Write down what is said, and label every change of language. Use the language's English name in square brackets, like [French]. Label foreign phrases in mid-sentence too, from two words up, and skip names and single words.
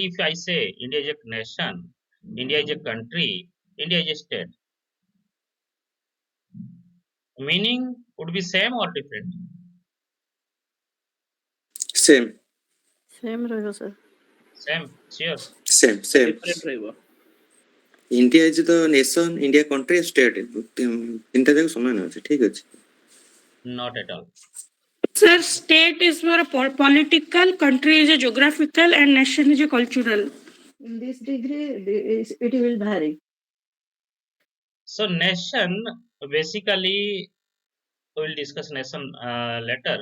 [English] If I say India is a nation, India is a country, India is a state, meaning would be same or different? Same. Same रहेगा sir. Same. Sure. Same. Different रहेगा. India is the nation, India country, state. [Odia] ତିନିଟା ଯାକ ସମାନ ଅଛି, ଠିକ ଅଛି. [English] Not at all. Sir, state is more a political, country is a geographical, and nation is a cultural. In this degree, it will vary. So nation, basically, we will discuss nation later.